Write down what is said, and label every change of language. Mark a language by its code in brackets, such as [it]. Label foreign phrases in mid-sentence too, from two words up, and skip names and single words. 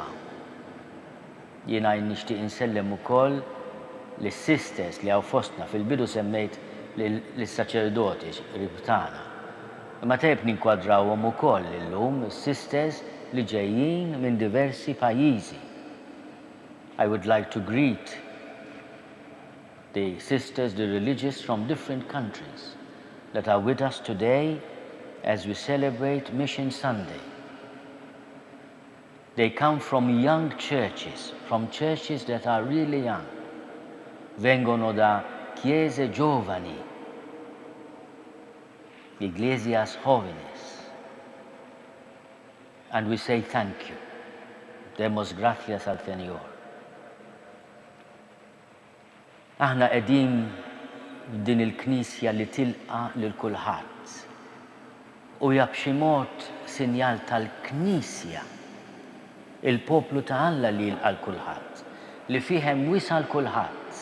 [mt] Jiena nixtieq insellem ukoll lis-sisters li hawn fostna fil-bidu semmejt lis-saċerdoti ribtana. Ma tejb ninkwadrawhom ukoll illum is-sisters li ġejjin minn diversi pajjiżi. [en] I would like to greet the sisters, the religious from different countries that are with us today as we celebrate Mission Sunday. They come from young churches, from churches that are really young. [it] Vengono da chiese giovani, [es] iglesias jóvenes. [en] And we say thank you. [es] Demos gracias al Señor. [mt] Aħna qegħdin din il-Knisja li tilqa' lil kulħadd. U hija b'xi mod sinjal tal-Knisja, il-poplu ta' Alla li jilqa' l-kulħadd, li fih hemm wisa l-kulħadd.